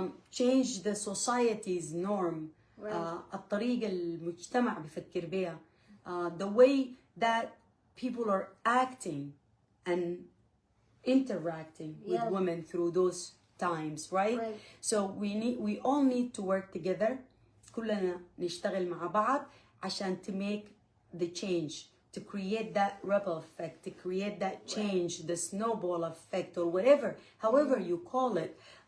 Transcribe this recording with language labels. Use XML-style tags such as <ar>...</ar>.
<en>Change the society's norm.</en> <ar>الطريقة المجتمع بفكر بها.</ar> <en>The way that people are acting and interacting with women through those times, right? So we all need to work together.</en> <ar>كلنا نشتغل مع بعض عشان</ar> <en>to make the change, to create that ripple effect, to create that change, the snowball effect, or whatever, however you call it.</en>